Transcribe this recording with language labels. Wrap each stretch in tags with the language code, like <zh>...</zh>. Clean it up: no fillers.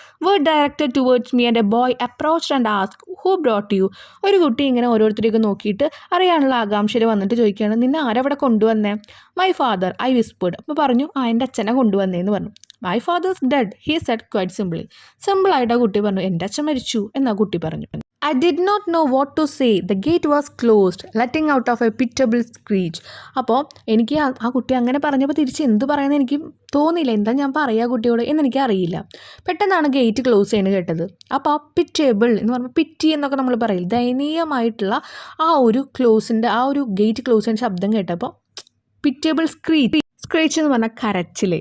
<en>Word directed towards me and a boy approached and ask who brought you.</en> <ml>ഒരു കുട്ടി ഇങ്ങനെ ഓരോരുത്തരെയൊക്കെ നോക്കിയിട്ട് അറിയാനുള്ള ആകാംക്ഷയിൽ വന്നിട്ട് ചോദിക്കുകയാണ്, നിന്നെ ആരവിടെ കൊണ്ടുവന്നേ?</ml> <en>My father I whispered.</en> <ml>അപ്പോൾ പറഞ്ഞു, എൻ്റെ അച്ഛനെ കൊണ്ടുവന്നേന്ന് പറഞ്ഞു.</ml> <en>my father's dead he said quite</en> <ml>സിമ്പിളായിട്ട് ആ കുട്ടി പറഞ്ഞു, എൻ്റെ അച്ഛൻ മരിച്ചു എന്നാ കുട്ടി പറഞ്ഞു.</ml> <en>I did not know what to say. The gate was closed, letting out of a pitiable screech.</en> <ml>അപ്പോൾ എനിക്ക് ആ കുട്ടി അങ്ങനെ പറഞ്ഞപ്പോൾ തിരിച്ച് എന്ത് പറയുന്നത് എനിക്ക് തോന്നിയില്ല. എന്താ ഞാൻ പറയുക കുട്ടിയോട് എന്നെനിക്ക് അറിയില്ല. പെട്ടെന്നാണ് ഗേറ്റ് ക്ലോസ് ചെയ്യുന്നത് കേട്ടത്. അപ്പോൾ ആ പിറ്റേബിൾ എന്ന് പറയുമ്പോൾ പിറ്റി എന്നൊക്കെ നമ്മൾ പറയില്ല, ദയനീയമായിട്ടുള്ള ആ ഒരു ഗേറ്റ് ക്ലോസ് ചെയ്യുന്ന ശബ്ദം കേട്ടപ്പോൾ പിറ്റേബിൾ സ്ക്രീച്ച് എന്ന് പറഞ്ഞാൽ കരച്ചിൽ.</ml>